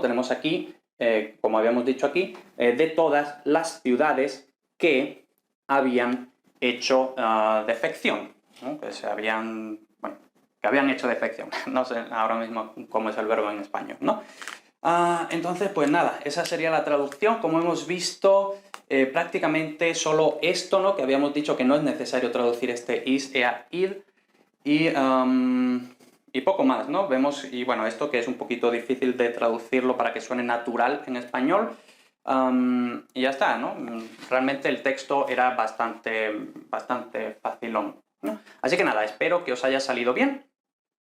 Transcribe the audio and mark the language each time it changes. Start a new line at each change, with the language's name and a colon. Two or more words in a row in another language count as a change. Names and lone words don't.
Spanish: Tenemos aquí, como habíamos dicho aquí, de todas las ciudades que habían hecho defección, ¿no? Que habían hecho defección. No sé ahora mismo cómo es el verbo en español, ¿no? Entonces, pues nada, esa sería la traducción. Como hemos visto, prácticamente solo esto, ¿no? Que habíamos dicho que no es necesario traducir este
Latin: is, ea, id,
Spanish: y poco más, ¿no? Vemos, y bueno, esto que es un poquito difícil de traducirlo para que suene natural en español, y ya está, ¿no? Realmente el texto era bastante facilón, ¿no? Así que nada, espero que os haya salido bien.